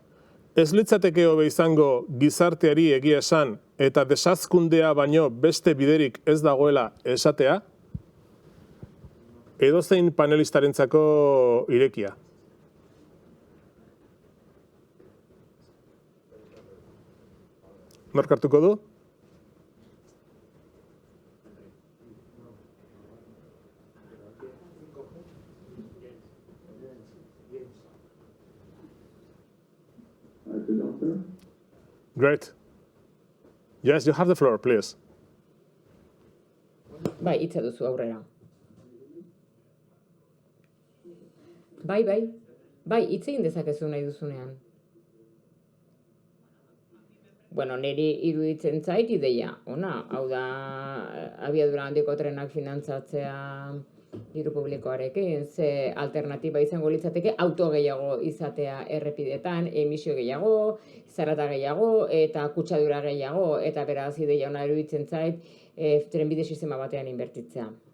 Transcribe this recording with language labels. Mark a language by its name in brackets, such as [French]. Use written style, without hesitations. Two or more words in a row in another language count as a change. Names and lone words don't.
[Basque] Ez litzateke hobe izango gizarteari egia esan eta desazkundea baino beste biderik ez dagoela esatea? Edozein panelistarentzako irekia. Nork hartuko du? [English] I could answer. Great. Yes, you have the floor, please. [Basque] Bai, hitza duzu aurrera. Bai, hitz egin dezakezu nahi duzunean. Bueno, niri iruditzen zait ideia, ona, hau da, abiadura handiko trenak finantzatzea diru publikoarekin, ze alternatiba izango litzateke auto gehiago izatea errepidetan, emisio gehiago, zarata gehiago eta kutsadura gehiago, eta beraz ideia ona iruditzen zait trenbide sistema batean inbertitzea.